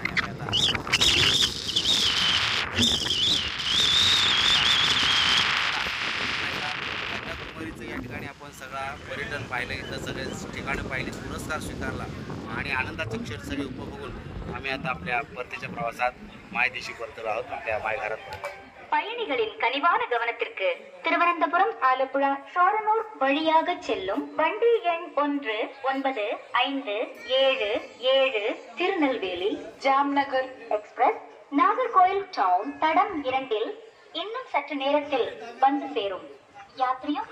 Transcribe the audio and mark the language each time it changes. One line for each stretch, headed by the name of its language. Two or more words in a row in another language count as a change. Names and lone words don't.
Marathi: आणि आता कन्याकुमारीचं या ठिकाणी आपण सगळा पर्यटन पाहिलं, इथं सगळे ठिकाणं पाहिली, पुरस्कार स्वीकारला आणि आनंदाचे क्षण सगळे उपभोगून आम्ही आता आपल्या परतीच्या प्रवासात मायदेशी परतलो आहोत, आपल्या मायघरात.
Tamil: பயணிகளின் கனிவான கவனத்திற்கு திருவனந்தபுரம் ஆலப்புழா ஷோரனூர் வழியாக செல்லும் வண்டி எண் 1957 திருநெல்வேலி ஜாம்நகர் எக்ஸ்பிரஸ் நாகர்கோயில் டவுன் தடம் 2 இன்னும் சற்று நேரத்தில் வந்து சேரும்.